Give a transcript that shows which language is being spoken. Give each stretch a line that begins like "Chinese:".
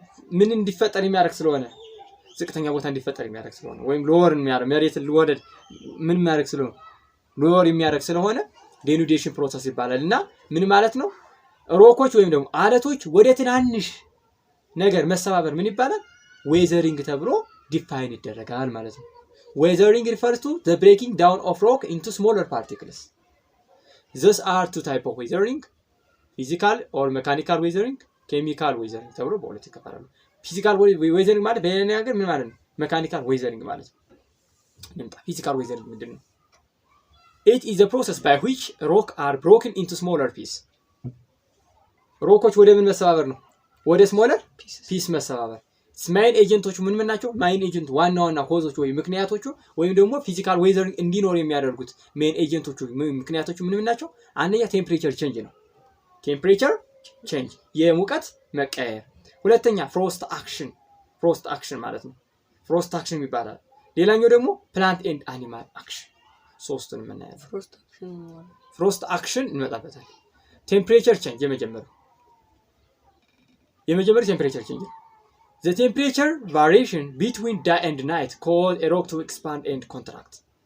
Amharic: ምን እንዲፈጠር የሚያደርግ ስለሆነ ዝቅተኛ ቦታ እንዲፈጠር የሚያደርግ ስለሆነ ወይም ሎወር የሚያደርግ መሬት ሊወረድ ምን የሚያደርግ ስለሆነ ሎወር የሚያደርግ ስለሆነ denudation ፕሮሰስ ይባላል። እና ምን ማለት ነው? ሮኮች ወይም ደግሞ አለቶች ወደ ትናንሽ ነገር መሰባበር ምን ይባላል? ዌዘሪንግ ተብሎ ዲፋይን ይደረጋል ማለት ነው።
English: ዌዘሪንግ refers to the breaking down of rock into smaller particles. These are two types of weathering: physical or mechanical weathering, chemical weathering
Amharic: ተብሎ በሁለት ይከፈላሉ። ፊዚካል ዌዘሪንግ ማለት በሌላ ነገር ምን ማለት ነው? ሜካኒካል ዌዘሪንግ ማለት ነው። ፊዚካል ዌዘሪንግ ምንድን ነው?
English: It is a process by which rock are broken into smaller pieces.
Amharic: ሮኮች ወደ ምን መሰባበር ነው? ወደ ስሞለር ፒስ መሰባበር። ማይን ኤጀንቶቹ ምን ናቸው? ማይን ኤጀንት ዋና ዋና ኮዞቹ ወይ ምክንያቶቹ ወይም ደግሞ ፊዚካል ዌዘሪንግ እንዲኖር የሚያደርጉት ሜን ኤጀንቶቹ ምክንያቶቹ ምን ናቸው? አንደኛ ቴምፕሬቸር ቼንጅ ነው። ቴምፕሬቸር ቼንጅ የሙቀት መቀየር። ሁለተኛ ፍሮስት አክሽን ማለት ነው። ፍሮስት አክሽን ይባላል። ሌላኛው ደግሞ ፕላንት ኤንድ አኒማል አክሽን። ሶስቱን እናያለን። ፍሮስት አክሽን እንመጣበታለን። ቴምፕሬቸር ቼንጅ የመጀመሪያው ቴምፕሬቸር ቼንጅ
English: the temperature variation between day and night cause a rock to expand and contract.